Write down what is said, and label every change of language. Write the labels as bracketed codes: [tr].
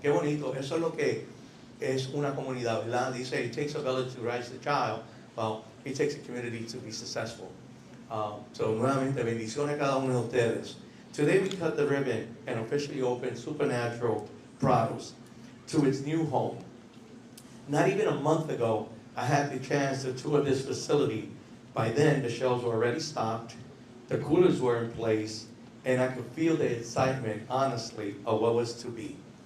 [es] Qué bonito, eso es lo que es una comunidad, ¿verdad? [en] Dice, it takes a village to raise the child. Well, it takes a community to be successful. [es] So nuevamente, bendiciones a cada uno de ustedes. [en] Today we cut the ribbon and officially open Supernatural Brothers to its new home. Not even a month ago, I had the chance to tour this facility. By then, the shelves were already stocked, the coolers were in place, and I could feel the excitement, honestly, of what was to be.